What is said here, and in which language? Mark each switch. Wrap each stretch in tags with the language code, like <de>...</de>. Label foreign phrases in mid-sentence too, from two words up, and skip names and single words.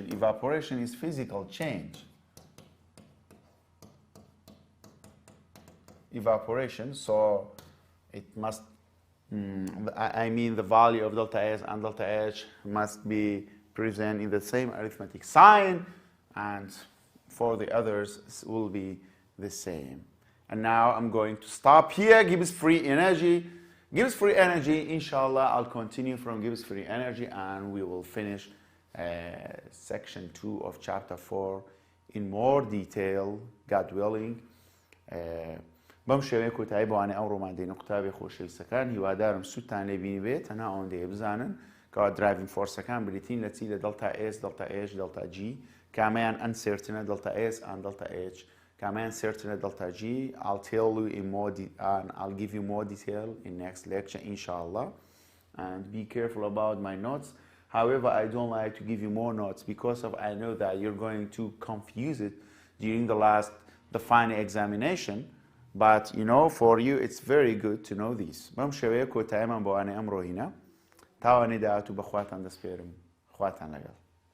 <en>Evaporation is physical change. Evaporation, so it must, I mean the value of delta S and delta H must be present in the same arithmetic sign, and for the others it will be the same. And now I'm going to stop here. Gibbs free energy. Gibbs free energy, inshallah, I'll continue from Gibbs free energy and we will finish section 2 of chapter 4 in more detail, God willing.</en> <ckb>بەم شێوەیە کۆتایی بەوانەی ئەمڕۆمان دێنە قوتابی خۆشەویستەکان هیوادارم سوودتان لێبینی بێت هەنا ئەوەندەیە بزانن کەوا دراڤین فۆرسەکان بریتین لە چی لە</ckb> <en>delta S, delta H, delta G</en> <ckb>کامیان ئەنسێرتنە</ckb> <en>delta S and delta H</en> <ckb>کامیان سێرتنە</ckb> <en>delta G. I'll tell you in more and I'll give you more detail in next lecture inshallah, and be careful about my notes. However, I don't like to give you more notes because of I know that you're going to confuse it during the final examination. But you know, for you it's very good to know these.</en> <ckb>بەم شێوەیە کۆتاییمان بۆوانەی ئەمڕۆ هینە تاوانەی داهاتوو بە خواتان دەسپێرم. خواتان لەگەڵ.</ckb>